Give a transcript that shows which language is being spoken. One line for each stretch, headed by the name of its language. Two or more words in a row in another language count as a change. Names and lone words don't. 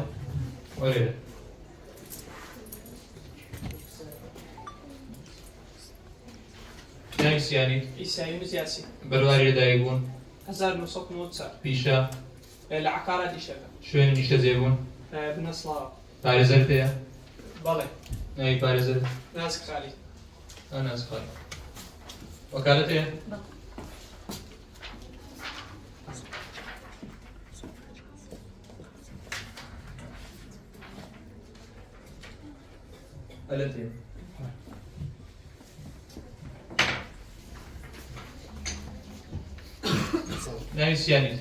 Central Kurdish: وەرێ. ناویسیانی؟ عیسا یونس یاسین. بەرواری لەدایک بوون؟ 1994 پیشە؟ لە عەقارە دیشەکە. شوێنی نیشتەجێ بوون؟ بنەسڵاوە. پارێزەر پێیە؟ بەڵێ. ناوی پارێزەر؟ نازک خالی. نازک خالی. وەکالەت هەیە؟ ئەلەند هەیە. ناویسیانیت؟